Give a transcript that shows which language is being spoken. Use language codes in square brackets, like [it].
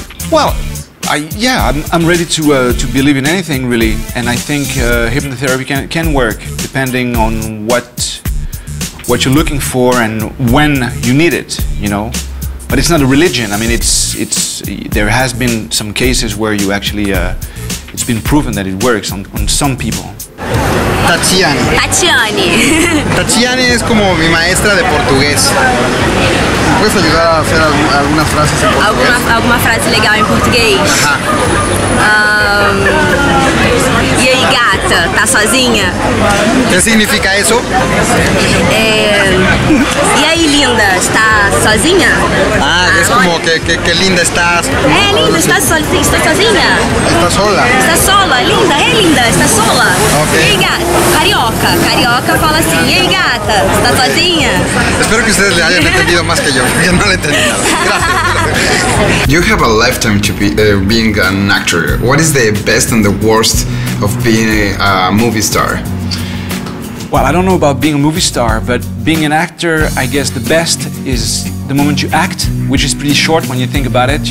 [en] Well, I'm ready to believe in anything really, and I think hypnotherapy can work depending on what you're looking for and when you need it, you know. But it's not a religion. I mean, there has been some cases where you actually it's been proven that it works on some people. Tatiane. [es] Tatiane es como mi maestra de portugués. ¿Me puedes ayudar a hacer algunas frases en portugués? [pt] Alguma frase legal em português? E aí, gata, tá sozinha? [es] ¿Qué significa eso? [pt] E aí, linda, está sozinha? [es] Es como que linda estás. [pt] Linda, está sozinha? [es] Estás sola. Está sola, linda, linda, está sola. Ok. [pt] E aí, gata? Carioca fala assim, e aí, gata, está sozinha? [es] Espero que ustedes le hayan entendido más que yo, porque no le entendí nada. Gracias. [en] You have a lifetime to be being an actor. What is the best and the worst of being a movie star? Well, I don't know about being a movie star, but being an actor, I guess the best is the moment you act, which is pretty short when you think about it.